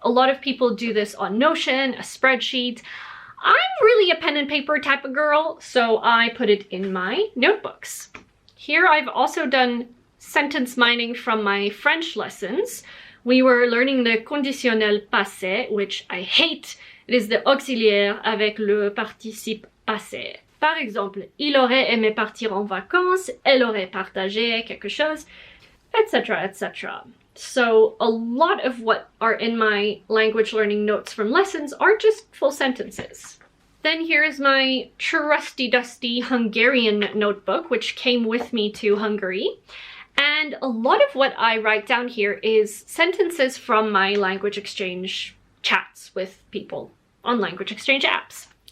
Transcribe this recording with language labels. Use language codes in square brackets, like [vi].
[en] A lot of people do this on Notion, a spreadsheet. I'm really a pen and paper type of girl, so I put it in my notebooks. Here I've also done sentence mining from my French lessons. We were learning the conditionnel passé, which I hate. It is the [fr] auxiliaire avec le participe passé. Par exemple, il aurait aimé partir en vacances, elle aurait partagé quelque chose, etc., etc. [en] So a lot of what are in my language learning notes from lessons are just full sentences. Then here's my trusty dusty Hungarian notebook, which came with me to Hungary. And a lot of what I write down here is sentences from my language exchange chats with people on language exchange apps.